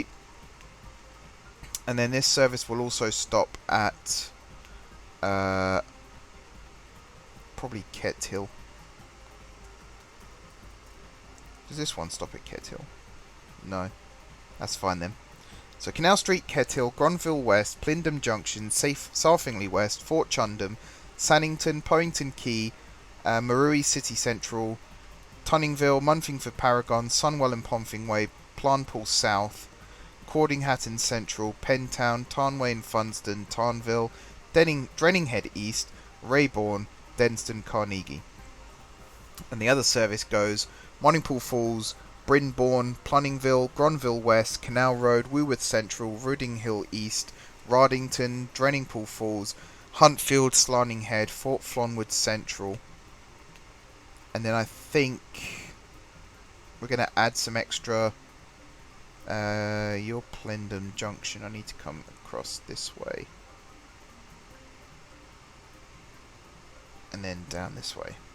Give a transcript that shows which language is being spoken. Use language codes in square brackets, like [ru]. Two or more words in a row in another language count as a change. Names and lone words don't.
[en] And then this service will also stop at probably Kethill. Does this one stop at Kethill? No. That's fine then. So Canal Street, Kethill, Gronville West, Plindham Junction, Sarfingley West, Fort Chundham, Sannington, Powington Quay, Marooey City Central, Tunningville, Munfingford Paragon, Sunwell and Pomfing Way, Planpool South, Cordinghatton Central, Pentown, Tarnway and Funsdon, Tarnville, Drenninghead East, Rayborn, Denston, Carnegie. And the other service goes Morningpool Falls, Brynbourne, Plunningville, Gronville West, Canal Road, Woolworth Central, Ruding Hill East, Ardington, Drenningpool Falls, Huntfield, Slanting Head, Fort Flonwood Central. And then I think we're going to add some extra. Your Plendham Junction. I need to come across this way. And then down this way.